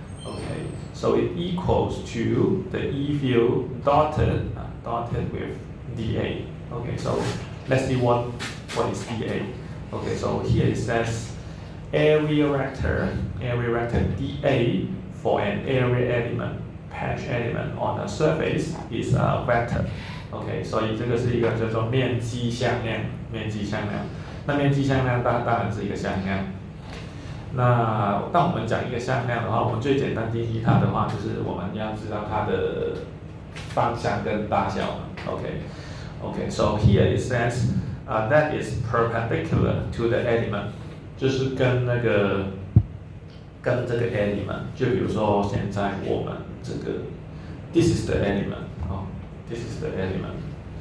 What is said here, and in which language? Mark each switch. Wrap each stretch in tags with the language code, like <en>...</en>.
<en>Okay, so it equals to the E field dotted with dA. Okay, so let's see what is dA. Okay, so here it says area vector dA for an area element, patch element on a surface is a vector.</en> <zh>OK， 所以这个是一个叫做面积向量，那面积向量当然是一个向量。那当我们讲一个向量的话，我们最简单定义它的话，就是我们要知道它的方向跟大小嘛。</zh> <en>OK， so here it says that is perpendicular to the element，</en> <zh>就是跟这个</zh> <en>element，</en> <zh>就比如说现在我们这个</zh> <en>this is the element， this is the element。</en>